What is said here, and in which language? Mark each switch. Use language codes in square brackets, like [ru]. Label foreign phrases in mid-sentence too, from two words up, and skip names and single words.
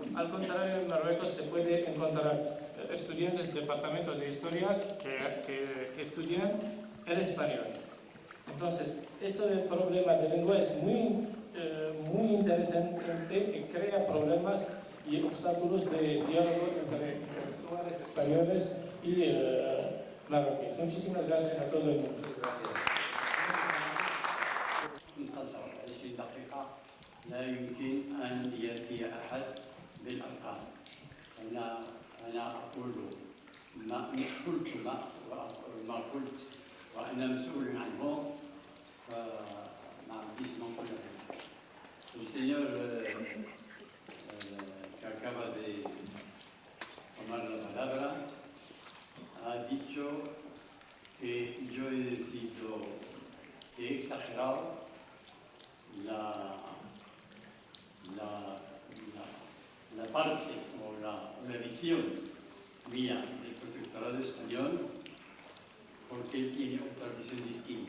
[es] Al contrario, en Marruecos se puede encontrar estudiantes del departamento de historia que estudian el español. Entonces, esto del problema de lengua es muy interesante y crea problemas y obstáculos de diálogo entre intelectuales españoles y marroquíes. Muchísimas gracias a todo el mundo. [ar] الدقيقة لا يمكن أن يأتي أحد بالأرقام. أنا أقول ما قلت وأنا مسؤول عنه فما عنديش ما نقول. [es] El señor que acaba de tomar la palabra ha dicho que yo he exagerado la parte o la visión mía del protectorado español, porque él tiene otra visión distinta.